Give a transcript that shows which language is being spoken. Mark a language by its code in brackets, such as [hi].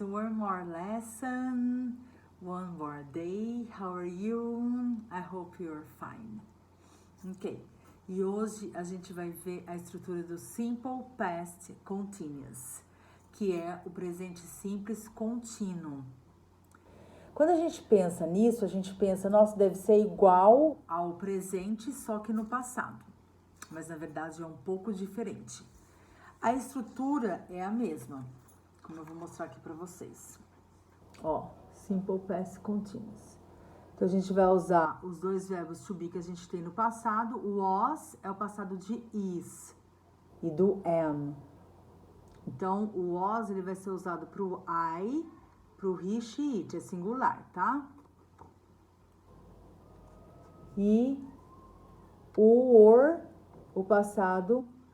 [en] One more lesson, one more day. How are you? I hope you're fine. Ok. [pt] E hoje a gente vai ver a estrutura do Simple Past Continuous, que é o presente simples contínuo. Quando a gente pensa nisso, a gente pensa, nossa, deve ser igual ao presente, só que no passado. Mas na verdade é um pouco diferente. A estrutura é a mesma, como eu vou mostrar aqui para vocês. Ó, Simple Past Continuous. Então, a gente vai usar os dois verbos to be que a gente tem no passado. O was é o passado de is e do am. Então, o was ele vai ser usado pro I, pro he, she, it, é singular, tá? E o or, o passado...